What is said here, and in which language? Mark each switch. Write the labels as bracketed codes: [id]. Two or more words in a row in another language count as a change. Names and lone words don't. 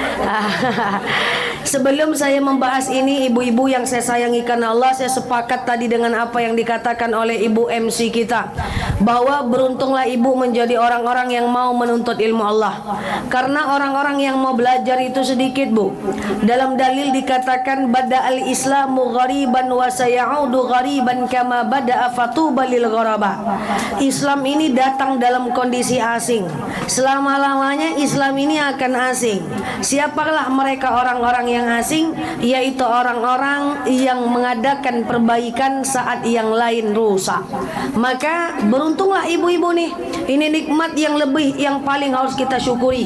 [id] Sebelum saya membahas ini, ibu-ibu yang saya sayangi karena Allah, saya sepakat tadi dengan apa yang dikatakan oleh Ibu MC kita, bahwa beruntunglah ibu menjadi orang-orang yang mau menuntut ilmu Allah. Karena orang-orang yang mau belajar itu sedikit, Bu. Dalam dalil dikatakan [ar] بَدَأَ الْإِسْلَامُ غَرِيبًا وَسَيَعُودُ غَرِيبًا كَمَا بَدَأَ فَطُوبَى لِلْغُرَبَاءِ. [id] Islam ini datang dalam kondisi asing. Selama-lamanya Islam ini akan asing. Siapalah mereka orang-orang yang asing? Yaitu orang-orang yang mengadakan perbaikan saat yang lain rusak. Maka beruntunglah ibu-ibu nih. Ini nikmat yang lebih, yang paling harus kita syukuri.